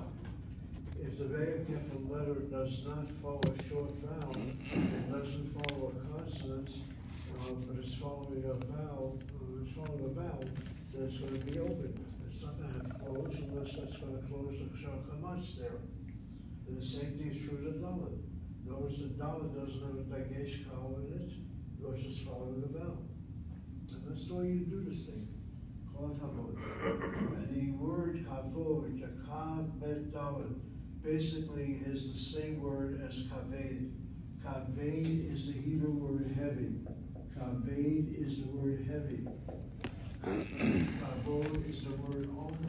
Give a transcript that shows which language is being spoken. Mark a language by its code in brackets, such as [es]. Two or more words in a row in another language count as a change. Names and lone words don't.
[en] If the Beged Kefir letter does not follow a short vowel, it doesn't follow a consonant, but it's following a vowel, then it's going to be open. It's not going to have close unless that's going to close the Kamatz there. And the same thing is true of the Dalet. Notice the dalet doesn't have a [he] dagesh kal [en] in it, because it's following a vowel. And that's the way you do this thing. [he] Kol hakavod. [en] And the word kavod, the kav bet dalet, basically is the same word as kaved. Kaved is the Hebrew word heavy. Kaved is the word heavy. Kavod is the word honor.